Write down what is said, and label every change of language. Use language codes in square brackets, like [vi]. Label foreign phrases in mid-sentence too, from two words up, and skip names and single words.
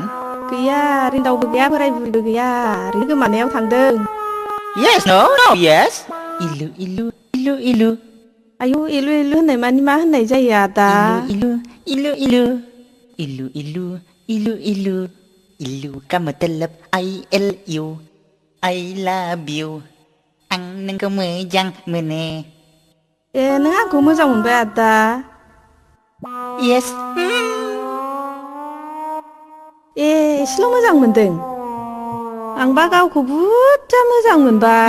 [brx] गैया रिन्दावबो गैया बोराय बुरिबो गैया ओरैनो गोमानायाव थांदों [en] yes no no yes इलु इलु इलु इलु [brx] आयु इलु इलु होननाय मानि मा होननाय जायो आदा इलु इलु इलु इलु इलु इलु इलु इलु [hi] का मतलब [brx] ILU [en] I love you [brx] आं नोंखौ मोजां मोनो ए नों आंखौ मोजां मोनबाय आदा येस ए एसेल' मोजां मोनदों आंबा गावखौ बुरजा मोजां मोनबाय